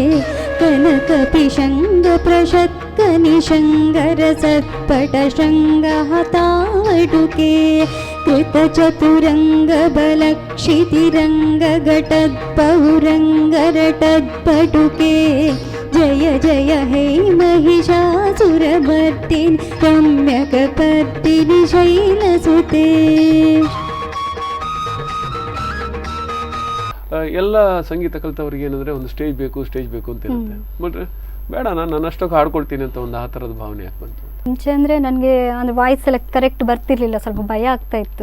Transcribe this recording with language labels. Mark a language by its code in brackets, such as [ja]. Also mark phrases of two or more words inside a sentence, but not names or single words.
[sa] कनकपिशङ्गप्रशत्कनिशङ्गरसत्पटशृङ्गहतावटुके कृतचतुरङ्गबलक्षितिरङ्गघटत्पौरङ्गरटत्पटुके जय जय हे महिषासुरमर्दिनि रम्यकपर्दिनि शैलसुते. [kn] ಎಲ್ಲ ಸಂಗೀತ ಕಲಿತವ್ರಿಗೆ ಏನಂದ್ರೆ ಒಂದು ಸ್ಟೇಜ್ ಬೇಕು ಅಂತ ಇರುತ್ತೆ. ಬಟ್ ಬೇಡ, ನಾನು ನನ್ನಷ್ಟಕ್ಕೆ ಹಾಡ್ಕೊಳ್ತೀನಿ ಅಂತ ಒಂದು ಆ ಥರದ ಭಾವನೆ ಯಾಕೆ ಬಂತು? ಮುಂಚೆ ಅಂದ್ರೆ ನನಗೆ ಅಂದ್ರೆ ವಾಯ್ಸ್ ಎಲ್ಲ ಕರೆಕ್ಟ್ ಬರ್ತಿರ್ಲಿಲ್ಲ, ಸ್ವಲ್ಪ ಭಯ ಆಗ್ತಾ ಇತ್ತು.